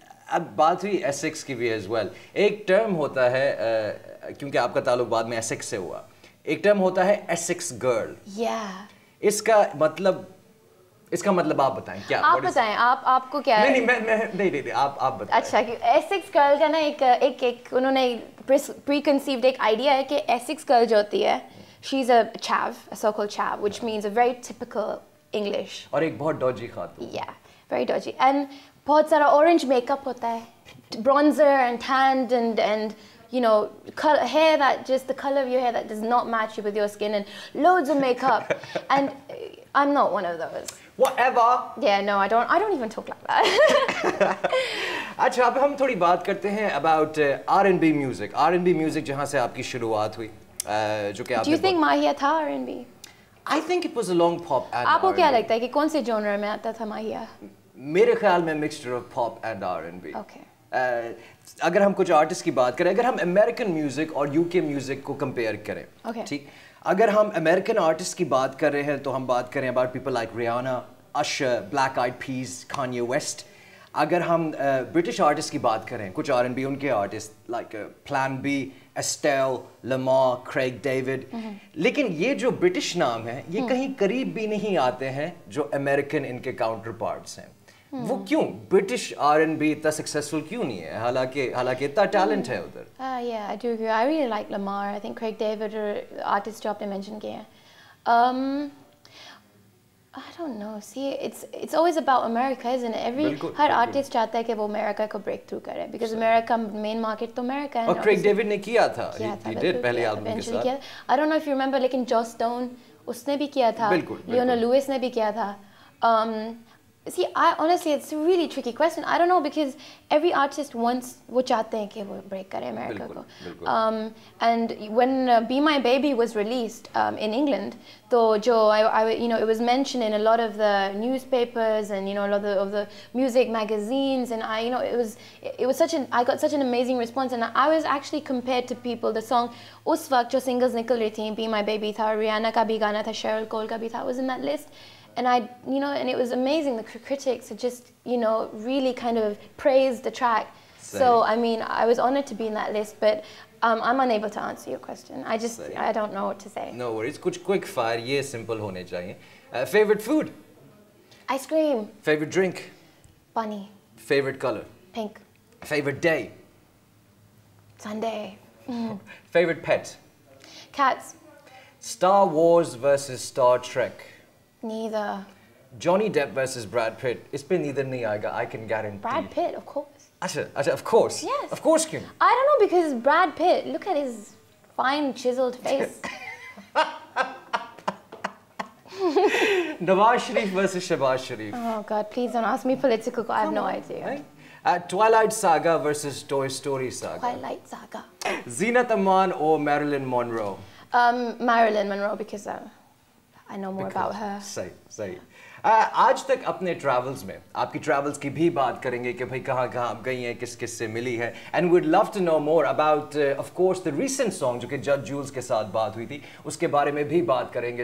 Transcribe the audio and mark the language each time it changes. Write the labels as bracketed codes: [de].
[hi] अब बात हुई एसेक्स की भी [en] as well. [hi] एक term होता है, क्योंकि आपका ताल्लुक बाद में एसेक्स से हुआ, एक term होता है एसेक्स गर्ल. [en] Yeah. [hi] इसका मतलब आप बताएं क्या? आप बताएं, आपको क्या? नहीं, आप बताएं. अच्छा, कि एसेक्स गर्ल का ना एक उन्होंने preconceived एक idea है कि एसेक्स गर्ल जो होती है, [en] she's a chav, a so-called chav, which means a very typical English. [hi] और एक बहुत dodgy Khatoon. [en] Yeah, very dodgy. And [hi] बहुत सारा [en] orange makeup [hi] होता है, [en] bronzer and tanned and you know, hair that just the color of your hair that does not match with your skin, and loads of makeup. And I'm not one of those. Whatever. Yeah, no, I don't even talk like that. [hi] अच्छा, अब हम थोड़ी बात करते हैं [en] about R&B music. [hi] R&B music जहाँ से आपकी शुरुआत हुई, जो कि आपने. [en] Do you think Mahia था R&B? I think it was a long pop and [hi] आपको क्या [en] R&B. [hi] लगता है कि कौन से genre में आता था Mahia? मेरे ख्याल में [en] mixture of pop and R&B. Okay. [hi] अगर हम कुछ आर्टिस्ट की बात करें, अगर हम अमेरिकन म्यूजिक और यूके म्यूजिक को कंपेयर करें, ठीक, अगर हम अमेरिकन आर्टिस्ट की बात कर रहे हैं तो हम बात करें [en] about people like [hi] Riyana, Ashar, black eyed piece, Kanye West. अगर हम ब्रिटिश आर्टिस्ट की बात करें, कुछ R&B उनके artist like plan B, एस्टेल, Lamar, Craig David. लेकिन ये जो ब्रिटिश नाम है, ये कहीं करीब भी नहीं आते हैं जो अमेरिकन इनके काउंटर पार्ट्स हैं. वो क्यों ब्रिटिश R&B इतना सक्सेसफुल क्यों नहीं है, हालांकि इतना टैलेंट है उधर. [en] Yeah, I do agree. I really like Lamar. I think Craig David or artist [hi] जो आपने mention किए हैं. [en] I don't know. See, it's always about America, isn't it? [hi] हर artist चाहता है कि वो America को break through करे, [en] because America main market तो America है. [hi] और Craig David ने किया था. [en] He did [hi] पहले album के साथ. [en] I don't know if you remember, [hi] लेकिन Joss Stone उसने भी किया था. Leona Lewis ने भी किया था. [en] See, honestly, it's a really tricky question. I don't know, because every artist wants [hi] वो चाहते हैं कि वो break करे America को. [en] And when Be My Baby was released in England, [hi] तो जो [en] you know, it was mentioned in a lot of the newspapers and, you know, a lot of the music magazines, and you know, it was I got such an amazing response, and I was actually compared to people. The song [hi] उस वक्त जो singles निकल रही थी, Be My Baby था, Rihanna का भी गाना था, Cheryl Cole का भी था, [en] was in that list. And you know, and it was amazing. The critics had just, you know, really kind of praised the track. So, I mean, I was honored to be in that list, but I'm unable to answer your question. I don't know what to say. No worries. [hi] कुछ quick fire, ये simple होने चाहिए. [en] Favorite food? Ice cream. Favorite drink? Bunny. Favorite color? Pink. Favorite day? Sunday. Favorite pet? Cats. Star Wars versus Star Trek? Neither. Johnny Depp versus Brad Pitt. [hi] इस पे neither नहीं आएगा, [en] I can guarantee. Brad Pitt, of course. [hi] अच्छा, [en] of course. Yes. Of course क्यों? I don't know, because Brad Pitt, look at his fine chiseled face. Nawaz Sharif versus Shehbaz Sharif. Oh God, please don't ask me political. I have no idea. Right? Twilight Saga versus Toy Story Saga. Twilight Saga. Zinat Aman or Marilyn Monroe? Marilyn Monroe, because I know more about her. [hi] सही. आज तक अपने travels में आपकी travels की भी बात करेंगे कि भाई कहाँ आप गई हैं, किस से मिली है, [en] and we'd love to know more about of course the recent song [hi] जो कि जज जूल्स के साथ बात हुई थी, उसके बारे में भी बात करेंगे.